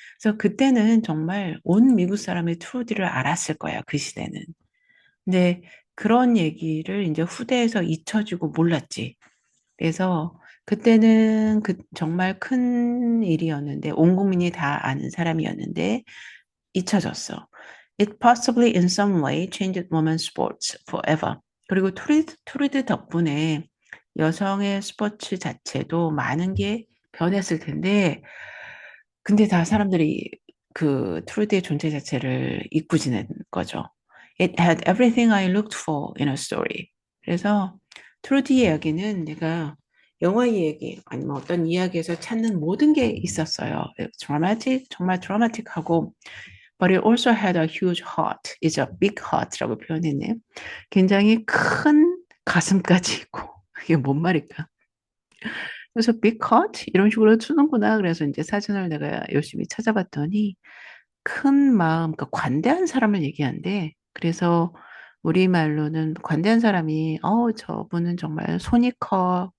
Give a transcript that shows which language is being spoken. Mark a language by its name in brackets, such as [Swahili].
[Korean] 그래서 그때는 정말 온 미국 사람이 트루디를 알았을 거야 그 시대는. 근데 그런 얘기를 이제 후대에서 잊혀지고 몰랐지. 그래서 그때는 그 정말 큰 일이었는데 온 국민이 다 아는 사람이었는데 잊혀졌어. [English] It possibly in some way changed women's sports forever. [Korean] 그리고 투리드 덕분에 여성의 스포츠 자체도 많은 게 변했을 텐데 근데 다 사람들이 그 트루드의 존재 자체를 잊고 지낸 거죠. [English] It had everything I looked for in a story. [Korean] 그래서 트루디 이야기는 내가 영화 이야기 아니면 어떤 이야기에서 찾는 모든 게 있었어요. 드라마틱 정말 드라마틱하고 [English] but it also had a huge heart. It's a big heart라고 [Korean] 표현했네. 굉장히 큰 가슴까지 있고 이게 뭔 말일까? 그래서 big cut 이런 식으로 쓰는구나. 그래서 이제 사전을 내가 열심히 찾아봤더니 큰 마음, 그러니까 관대한 사람을 얘기한대. 그래서 우리말로는 관대한 사람이, 저분은 정말 손이 커.